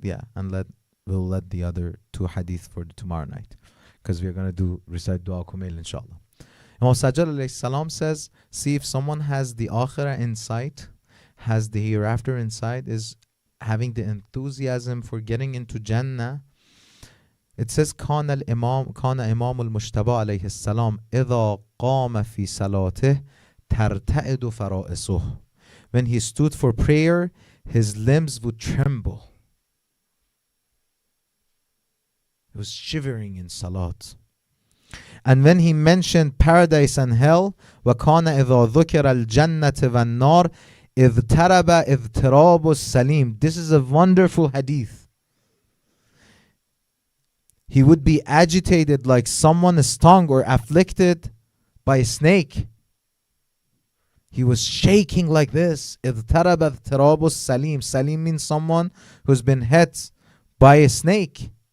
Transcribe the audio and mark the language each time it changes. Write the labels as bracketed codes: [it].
[en] Yeah, and we'll let the other two hadith for tomorrow night, because we're going to recite Dua Kumail, inshallah. Imam Sajjad alayhi salam says, see, if someone has the akhirah inside, has the hereafter inside, is having the enthusiasm for getting into Jannah. [ar] It says, كان إمام المجتبى عليه السلام إذا قام في صلاته ترتعد فرائصه. [en] When he stood for prayer, his limbs would tremble. He was shivering in salat. And when he mentioned paradise and hell, [ar] وكان إذا ذكر الجنة والنار اضطرب اضطراب السليم. [en] This is a wonderful hadith. He would be agitated like someone stung or afflicted by a snake. He was shaking like this. [ar] اضطرب اضطراب السليم. [en] Salim means someone who's been hit by a snake.